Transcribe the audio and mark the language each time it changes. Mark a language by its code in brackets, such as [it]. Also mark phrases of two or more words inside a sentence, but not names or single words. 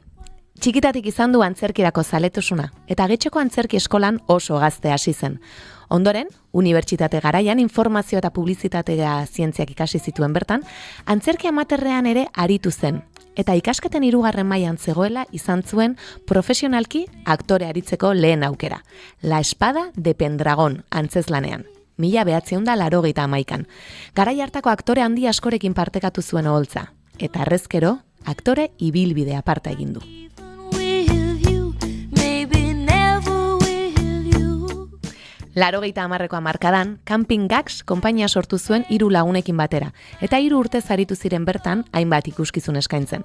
[eu] Txikitatik izan du antzerkirako zaletasuna, eta Getxoko antzerki eskolan oso gazte hasi zen. Ondoren, unibertsitate garaian informazio eta publizitatea zientziak ikasi zituen bertan, antzerki amaterrean ere aritu zen, eta ikasketen 3. mailan zegoela izan zuen profesionalki aktore aritzeko lehen aukera. La Espada de Pendragon antzezlanean. 1981. Garai hartako aktore handi askorekin partekatu zuen oholtza, eta harrezkero, aktore ibilbide aparta egin du. 80ko hamarkadan, Camping Gags konpainia sortu zuen 3 lagunekin batera, eta 3 urtez aritu ziren bertan hainbat ikuskizun eskaintzen.